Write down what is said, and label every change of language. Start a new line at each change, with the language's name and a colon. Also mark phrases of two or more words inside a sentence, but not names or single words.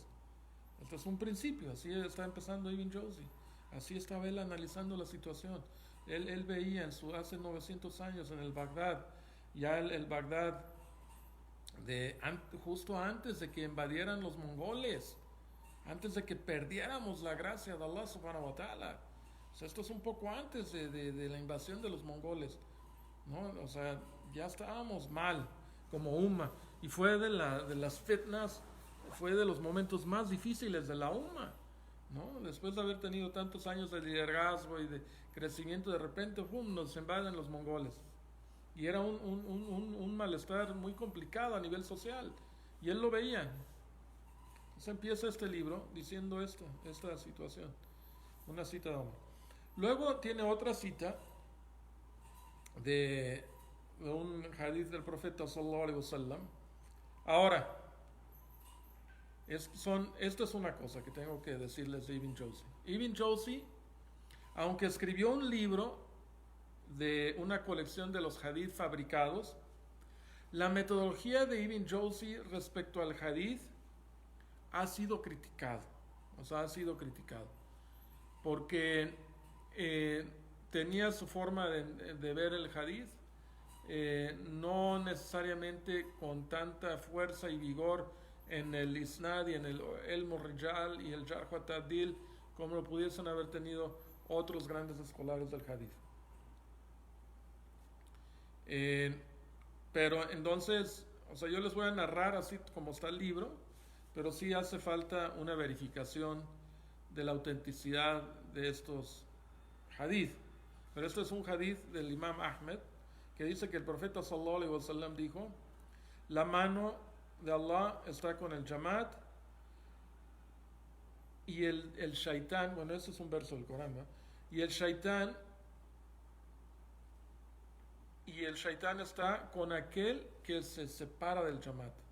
Spanish: Este es un principio, así está empezando Ibn Jawzi. Así estaba él analizando la situación. Él veía hace 900 años en el Bagdad, ya el Bagdad justo antes de que invadieran los mongoles, antes de que perdiéramos la gracia de Allah
Arabic: سبحانه وتعالى.
Spanish: O sea, esto es un poco antes de la invasión de los mongoles, ¿no? O sea, ya estábamos mal como umma, y fue de las fitnas, fue de los momentos más difíciles de la umma, ¿no? Después de haber tenido tantos años de liderazgo y de crecimiento, de repente nos invaden los mongoles, y era un malestar muy complicado a nivel social, y él lo veía. Entonces empieza este libro diciendo esta situación, una cita de Omar. Luego tiene otra cita de, de un hadith del profeta
Arabic: صلى الله عليه وسلم.
Spanish: Ahora, esto es una cosa que tengo que decirles de Ibn Jawzi. Ibn Jawzi, aunque escribió un libro de una colección de los hadith fabricados, la metodología de Ibn Jawzi respecto al hadith ha sido criticado. O sea, ha sido criticado. Porque tenía su forma de ver el hadith, no necesariamente con tanta fuerza y vigor en el isnad y en el
Arabic: علم رجال
Spanish: y el
Arabic: جرح وتعديل
Spanish: como lo pudiesen haber tenido otros grandes escolares del hadith. Pero entonces, o sea, yo les voy a narrar así como está el libro, pero sí hace falta una verificación de la autenticidad de estos hadith. Pero esto es un hadith del Imam Ahmed que dice que el profeta
Arabic: صلى الله عليه وسلم
Spanish: dijo: la mano de Allah está con el Jamaat y el shaitán, bueno, este es un verso del Corán, ¿no? Y el shaitán está con aquel que se separa del Jamaat.